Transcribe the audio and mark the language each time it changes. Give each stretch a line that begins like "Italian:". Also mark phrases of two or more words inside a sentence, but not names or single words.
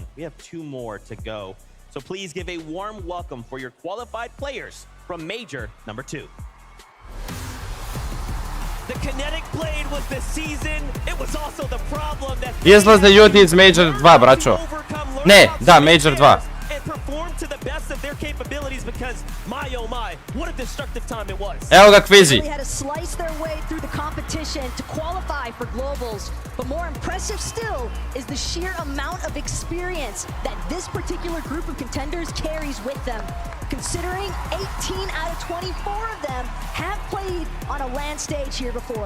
English: We have 2 more to go. So please give a warm welcome for your qualified players from Major number 2. The kinetic blade was the season. It was also the problem that
Bosnian: Izlaze ljudi iz Major 2, braćo. Ne, da, Major 2.
English: and perform to the best of their capabilities because my oh my, what a destructive time it was.
Bosnian: Evo ga Kvizi.
English: They had to slice their way through the competition to qualify for globals, but more impressive still is the sheer amount of experience that this particular group of contenders carries with them. Considering 18 out of 24 of them have played on a LAN stage here before.